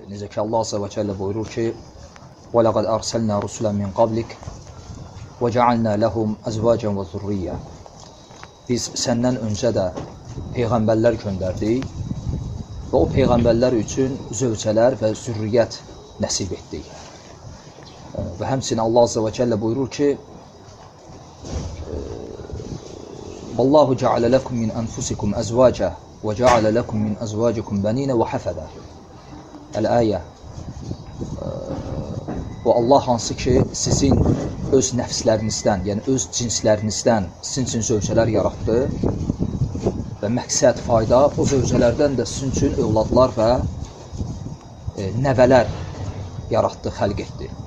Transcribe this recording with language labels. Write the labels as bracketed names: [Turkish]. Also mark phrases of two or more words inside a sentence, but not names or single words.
[Azerbaijani] ki, Allah [Arabic] عز وجل [Azerbaijani] buyurur ki, [Arabic] وَلَقَدْ أَرْسَلْنَا رُسُلًا مِنْ قَبْلِكَ وَجَعَلْنَا لَهُمْ أَزْوَاجًا وَذُرِّيَّةً. [Azerbaijani] Biz səndən öncə də peyğəmbərlər göndərdik və o peyğəmbərlər üçün zövcələr və zürriyyət nəsib etdik. Və həmçinin Allah [Arabic] عز وجل [Azerbaijani] buyurur ki, [Arabic] وَاللّٰهُ جَعَلَ لَكُمْ مِنْ أَنْفُسِكُمْ أَزْوَاجًا وَجَعَلَ لَكُمْ مِنْ أَزْوَاجِكُمْ بَنِينَ وَحَفَدًا. [Azerbaijani] Əl-Əyə. O Allah hansı ki, sizin öz nəfslərinizdən, yəni öz cinslərinizdən sizin üçün zövcələr yaratdı və məqsəd, fayda o zövcələrdən də sizin üçün övladlar və nəvələr yaratdı, xəlq etdi.